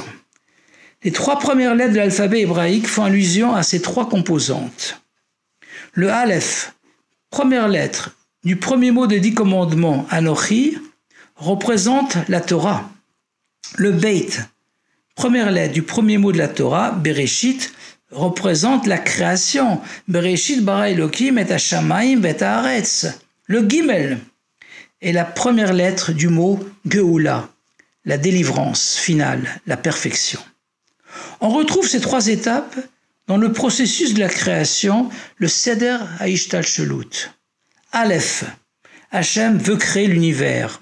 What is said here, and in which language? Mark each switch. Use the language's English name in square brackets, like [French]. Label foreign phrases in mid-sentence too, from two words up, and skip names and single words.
[French] Les 3 premières lettres de l'alphabet hébraïque font allusion à ces 3 composantes. Le Aleph, première lettre du premier mot des 10 commandements, Anochi, représente la Torah. Le Beit, première lettre du premier mot de la Torah, Bereshit, représente la création. [Hebrew] בראשית ברא אלוקים את השמים ואת הארץ. [French] Le Gimel est la première lettre du mot Geoula, la délivrance finale, la perfection. On retrouve ces 3 étapes dans le processus de la création, le [Hebrew] סדר ההשתלשלות. [French] Aleph, Hachem veut créer l'univers.